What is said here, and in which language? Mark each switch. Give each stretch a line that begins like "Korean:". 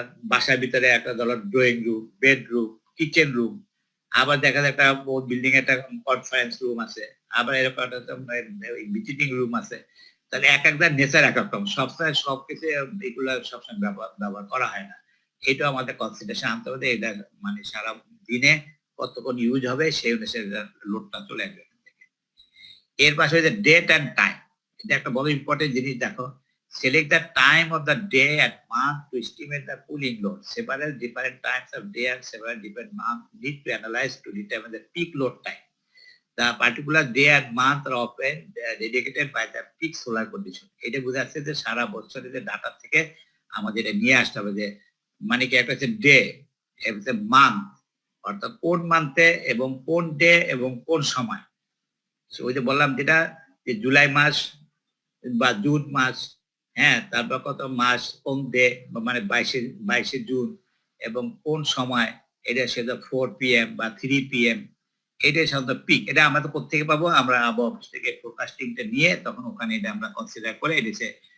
Bangla: বাসার ভিতরে একটা ধরো drawing room bedroom kitchen room আবার দেখা যায় একটা বিল্ডিং একটা কনফারেন্স রুম আছে আবার এরকম একটা ভিজিটিং রুম আছে তাহলে এক একটা নেচার এক রকম সবসময় সবকিছু এগুলো সবসময় ব্যবহার করা হয় না এটা আমাদের কনসিডারেশন আনতে হবে এটা মানে সারা দিনে কতক্ষণ ইউজ হবে সেই অনুসারে লোডটা চলে আসবে এর পাশে হচ্ছে ডেট অ্যান্ড টাইম এটা একটা বড় ইম্পর্টেন্ট জিনিস দেখো
English: select the time of the day and month to estimate the cooling load. Several different times of day and several different months need to analyze to determine the peak load time. The particular day and month are often dedicated by the peak solar condition.
Bangla: এটা বোঝা যাচ্ছে যে সারা বছরের যে data থেকে আমাদের এটা নিয়ে আসতে হবে যে মানে কি একটা হচ্ছে ডে একটা মান্থ অর্থাৎ কোন মান্থে এবং কোন ডে এবং কোন সময় ওই যে বললাম যেটা যে জুলাই মাস বা জুন মাস হ্যাঁ তারপর কত মাস কোন ডে মানে 22 জুন এবং কোন সময় এটা সেটা 4 PM বা 3 PM এটা সাধারণত পিক এটা আমরা তো কোথেকে পাবো আমরা আবহাওয়া অফিস থেকে ফোরকাস্টিংটা নিয়ে তখন ওখানে এটা আমরা কনসিডার করে এটা